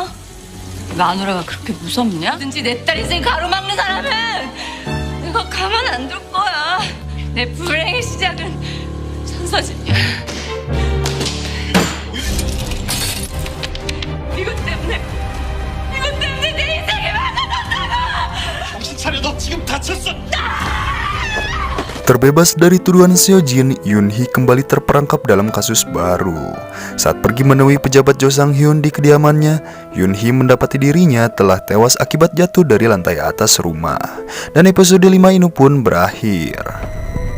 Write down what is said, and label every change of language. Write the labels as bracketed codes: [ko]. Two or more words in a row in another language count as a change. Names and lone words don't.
[ko] 마누라가 그렇게 무섭냐? 뭐든지 내 딸 인생 가로막는 사람은 내가 가만 안 둘 거야. 내 불행의 시작은 천서진이야. 이것 때문에 내 인생이 망가졌다고! 정신 차려, 너 지금 다쳤어. [id] Terbebas dari tuduhan Seojin, Yoon-hee kembali terperangkap dalam kasus baru. Saat pergi menemui pejabat Jo Sang-hyun di kediamannya, Yoon-hee mendapati dirinya telah tewas akibat jatuh dari lantai atas rumah. Dan episode 5 ini pun berakhir.